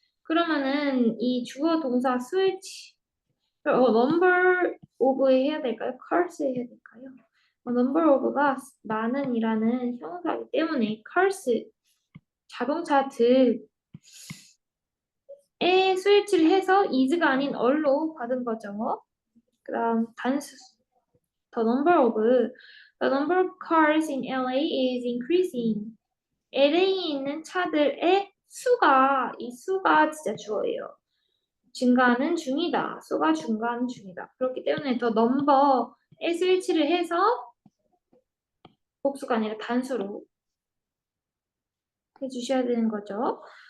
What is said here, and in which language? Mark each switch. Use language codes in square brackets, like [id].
[ko] 그러면은 이 주어 동사 수일치 number of에 해야 될까요? cars에 해야 될까요? number of가 많은이라는 형용사이기 때문에 cars 자동차들에 스위치를 해서 is가 아닌 or로 받은 거죠. 그 다음 단수 [en] the number of cars in LA is increasing. [ko] LA에 있는 차들의 수가 이 수가 진짜 주어예요. 증가하는 중이다. 수가 증가하는 중이다. 그렇기 때문에 더 넘버에 스위치를 해서 복수가 아니라 단수로 해주셔야 되는 거죠.